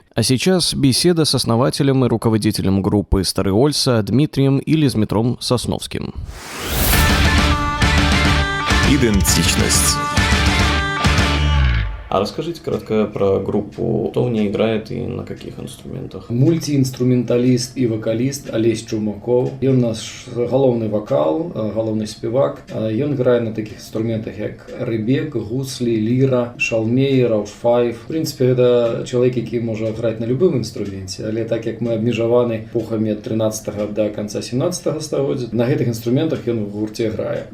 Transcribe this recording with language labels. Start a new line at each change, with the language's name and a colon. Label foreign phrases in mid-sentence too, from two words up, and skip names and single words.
Russian: А сейчас беседа с основателем и руководителем группы «Стары Ольса» Дмитрием или Змитром Сосновским. Идентичность. А расскажите кратко про группу, кто в ней играет и на каких инструментах?
Belarusian: Мультиінструменталіст і вокаліст Алесь Чумаков. Ён наш галоўны вокал, галоўны спевак. Ён грае на
Russian: таких инструментах,
Belarusian: як рэбек, гуслі, ліра, шалмей, раушфайф.
Russian: В принципе,
Belarusian: гэта чалавек, які можа граць на любым інструменце, але так як мы абмежаваны эпохамі ад 13-го
Russian: до конца
Belarusian: 17-го стагоддзя, на гэтых інструментах ён в гурце грае.